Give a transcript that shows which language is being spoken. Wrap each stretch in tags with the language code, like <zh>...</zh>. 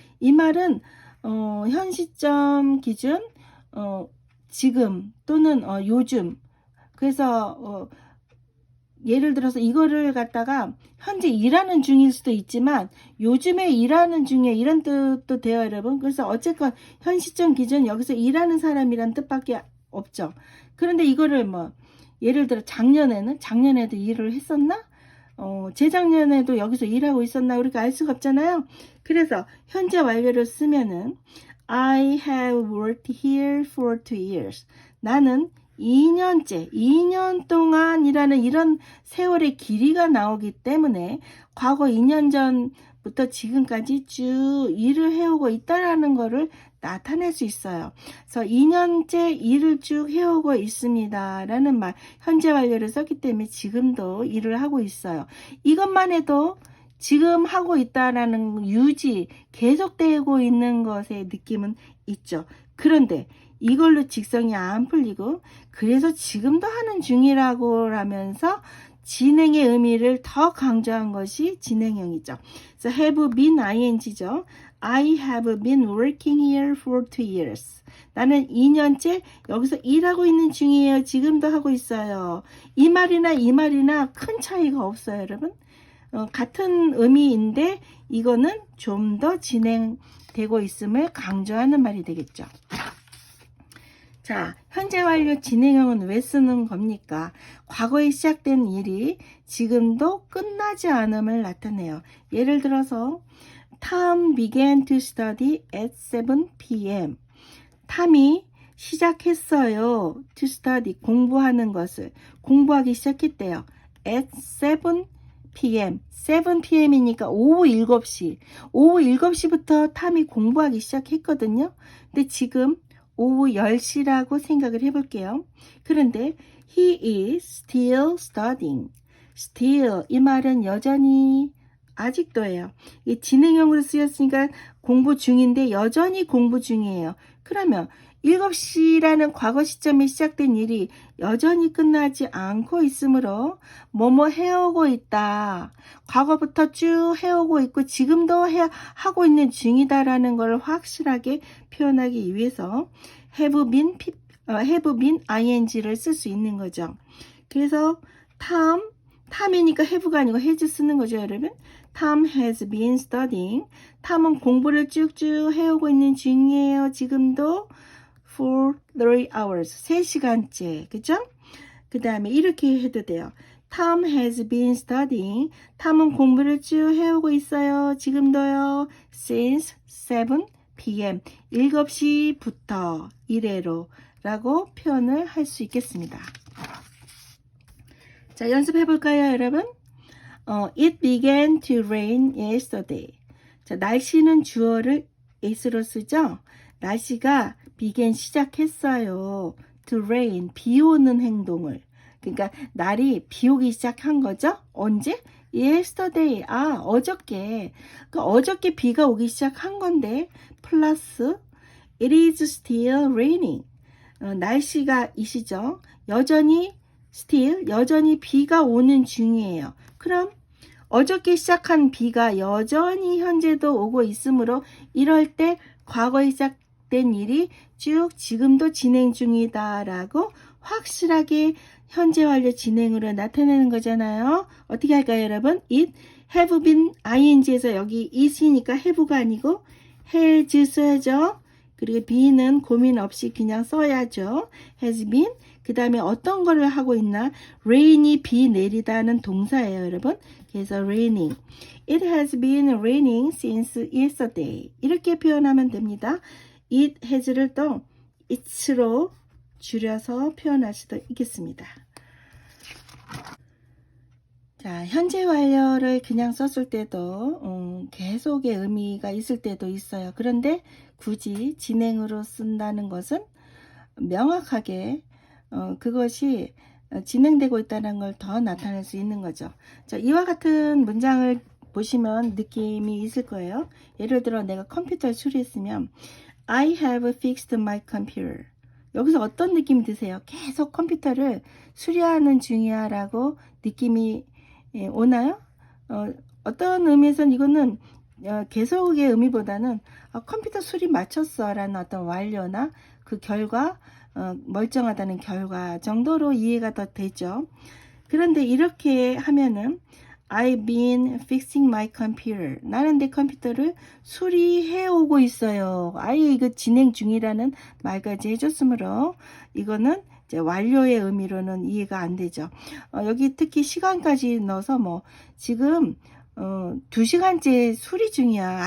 <ko>이 말은 현 시점 기준 지금 또는 요즘 그래서 예를 들어서 이거를 갖다가 현재 일하는 중일 수도 있지만 요즘에 일하는 중에 이런 뜻도 돼요, 여러분. 그래서 어쨌건 현 시점 기준 여기서 일하는 사람이란 뜻밖에 없죠. 그런데 이거를 뭐 예를 들어 작년에도 일을 했었나? 재작년에도 여기서 일하고 있었나 우리가 알 수가 없잖아요. 그래서 현재 완료를 쓰면은</ko> <en>I have worked here for 2 years.</en> <ko>나는 2년째, 2년 동안이라는 이런 세월의 길이가 나오기 때문에 과거 2년 전부터 지금까지 쭉 일을 해오고 있다라는 거를 나타낼 수 있어요. 그래서 2년째 일을 쭉 해오고 있습니다. 라는 말, 현재 완료를 썼기 때문에 지금도 일을 하고 있어요. 이것만 해도 지금 하고 있다라는 유지, 계속되고 있는 것의 느낌은 있죠. 그런데 이걸로 직성이 안 풀리고 그래서 지금도 하는 중이라고 하면서 진행의 의미를 더 강조한 것이 진행형이죠. 그래서</ko> <en>have been ing죠. I have been working here for 2 years.</en> <ko>나는 2년째 여기서 일하고 있는 중이에요. 지금도 하고 있어요. 이 말이나 큰 차이가 없어요, 여러분. 같은 의미인데 이거는 좀 더 진행되고 있음을 강조하는 말이 되겠죠. 자, 현재 완료 진행형은 왜 쓰는 겁니까? 과거에 시작된 일이 지금도 끝나지 않음을 나타내요. 예를 들어서</ko> <en>Tom began to study at 7 p.m.</en> <ko>탐이 시작했어요.</ko> <en>to study,</en> <ko>공부하는 것을. 공부하기 시작했대요.</ko> <en>at 7 p.m.</en> <ko>7 p.m.이니까 오후 7시. 오후 7시부터 탐이 공부하기 시작했거든요. 근데 지금 오후 10시라고 생각을 해볼게요. 그런데</ko> <en>he is still studying.</en> <ko>still 이 말은 여전히 아직도예요. 이 진행형으로 쓰였으니까 공부 중인데 여전히 공부 중이에요. 그러면 7시라는 과거 시점에 시작된 일이 여전히 끝나지 않고 있으므로 뭐뭐 해오고 있다. 과거부터 쭉 해오고 있고 지금도 하고 있는 중이다라는 걸 확실하게 표현하기 위해서</ko> <en>have been ing</en> <ko>를 쓸 수 있는 거죠. 그래서 탐이니까 have가 아니고 has 쓰는 거죠, 여러분.</ko> <en>Tom has been studying.</en> <ko>탐은 공부를 쭉쭉 해오고 있는 중이에요. 지금도</ko> <en>for 3 hours.</en> <ko>3시간째. 그죠? 그 다음에 이렇게 해도 돼요.</ko> <en>Tom has been studying.</en> <ko>탐은 공부를 쭉 해오고 있어요. 지금도요.</ko> <en>Since 7 p.m.</en> <ko>7시부터 이래로 라고 표현을 할 수 있겠습니다. 자, 연습해 볼까요, 여러분?</ko> <en>It began to rain yesterday.</en> <ko>자, 날씨는 주어를 is로 쓰죠? 날씨가 began 시작했어요.</ko> <en>to rain,</en> <ko>비 오는 행동을. 그러니까 날이 비 오기 시작한 거죠? 언제? yesterday, 어저께. 그러니까 어저께 비가 오기 시작한 건데 플러스</ko> <en>it is still raining.</en> <ko>날씨가 이시죠? 여전히 still, 여전히 비가 오는 중이에요. 그럼 어저께 시작한 비가 여전히 현재도 오고 있으므로 이럴 때 과거에 시작된 일이 쭉 지금도 진행 중이다 라고 확실하게 현재 완료 진행으로 나타내는 거잖아요. 어떻게 할까요, 여러분?</ko> <en>It have been ing</en> <ko>에서 여기 is이니까 have가 아니고 has 써야죠. 그리고 be는 고민 없이 그냥 써야죠.</ko> <en>has been.</en> <ko>그 다음에 어떤 거를 하고 있나? rain이 비 내리다는 동사예요, 여러분. 그래서 raining.</ko> <en>It has been raining since yesterday.</en> <ko>이렇게 표현하면 됩니다.</ko> <en>It has</en> <ko>를 또 it's로 줄여서 표현할 수도 있겠습니다. 자, 현재 완료를 그냥 썼을 때도 계속의 의미가 있을 때도 있어요. 그런데 굳이 진행으로 쓴다는 것은 명확하게 그것이 진행되고 있다는 걸 더 나타낼 수 있는 거죠. 자, 이와 같은 문장을 보시면 느낌이 있을 거예요. 예를 들어 내가 컴퓨터를 수리했으면</ko> <en>I have fixed my computer.</en> <ko>여기서 어떤 느낌이 드세요? 계속 컴퓨터를 수리하는 중이야 라고 느낌이 오나요? 어떤 의미에서는 이거는 계속의 의미보다는 컴퓨터 수리 마쳤어 라는 어떤 완료나 그 결과 멀쩡하다는 결과 정도로 이해가 더 되죠. 그런데 이렇게 하면은</ko> <en>I've been fixing my computer.</en> <ko>나는 내 컴퓨터를 수리해 오고 있어요. 아예 이거 진행 중이라는 말까지 해줬으므로 이거는 이제 완료의 의미로는 이해가 안 되죠. 여기 특히 시간까지 넣어서 뭐 지금 2시간째 수리 중이야.</ko>